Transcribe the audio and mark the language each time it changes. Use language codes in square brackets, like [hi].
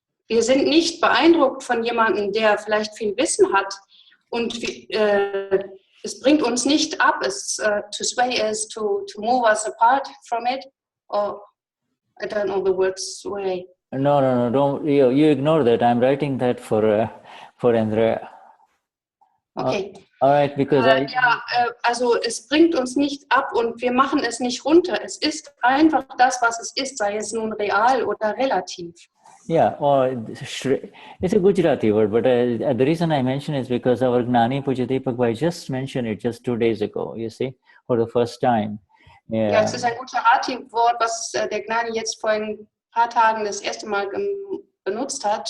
[de] Wir sind nicht beeindruckt von jemandem, der vielleicht viel Wissen hat, und es bringt uns nicht ab, [en] to sway us, to move us apart from it, or I don't know the word sway. No, don't you ignore that. I'm writing that for Andrea. Okay. All right, because [de] also es bringt uns nicht ab und wir machen es nicht runter. Es ist einfach das, was es ist, sei es nun real oder relativ. [en] Yeah, it's a Gujarati word, but the reason I mention it is because our Gnani Purush Dadashri just mentioned it just 2 days ago, you see, for the first time. [de] Ja, es ist ein Gujarati-Wort, was der Gnani jetzt vor ein paar Tagen das erste Mal benutzt hat.